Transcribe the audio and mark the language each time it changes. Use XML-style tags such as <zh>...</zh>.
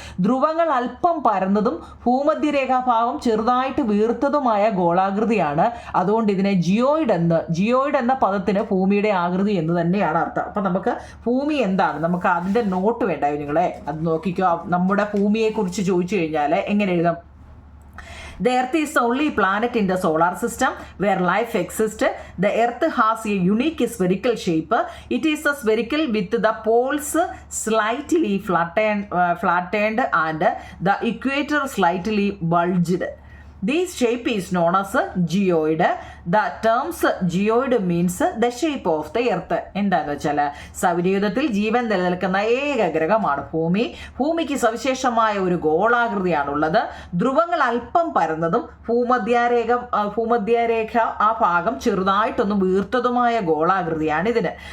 <ml>ധ്രുവങ്ങൾ അല്പം പരന്നതും ഭൂമധ്യരേഖാഭാഗം ചെറുതായിട്ട് വീർത്തതുമായ ഗോളാകൃതിയാണ്. അതുകൊണ്ട് ഇതിനെ ജിയോയിഡ് എന്ന പദത്തിന് ഭൂമിയുടെ ആകൃതി എന്ന് തന്നെയാണ് അർത്ഥം. അപ്പം നമുക്ക് ഭൂമി എന്താണ്, നമുക്ക് അതിൻ്റെ നോട്ട് വേണ്ടായോ നിങ്ങളെ? അത് നോക്കിക്കോ. നമ്മുടെ ഭൂമിയെക്കുറിച്ച് ചോദിച്ചു കഴിഞ്ഞാൽ എങ്ങനെ എഴുതാം?</ml> <en>The Earth is the only planet in the solar system where life exists. The Earth has a unique spherical shape. It is a spherical with the poles slightly flattened and the equator slightly bulged. This shape is known as geoid. The terms geoid means the shape of the earth.</en> <ml>എന്താണെന്ന് വെച്ചാൽ സൗരയൂഥത്തിൽ ജീവൻ നിലനിൽക്കുന്ന ഏക ഗ്രഹമാണ് ഭൂമി. ഭൂമിക്ക് സവിശേഷമായ ഒരു ഗോളാകൃതിയാണുള്ളത്. ധ്രുവങ്ങൾ അല്പം പരന്നതും ഭൂമധ്യരേഖ ആ ഭാഗം ചെറുതായിട്ടൊന്നും വീർത്തതുമായ ഗോളാകൃതിയാണ് ഇതിന്.</ml>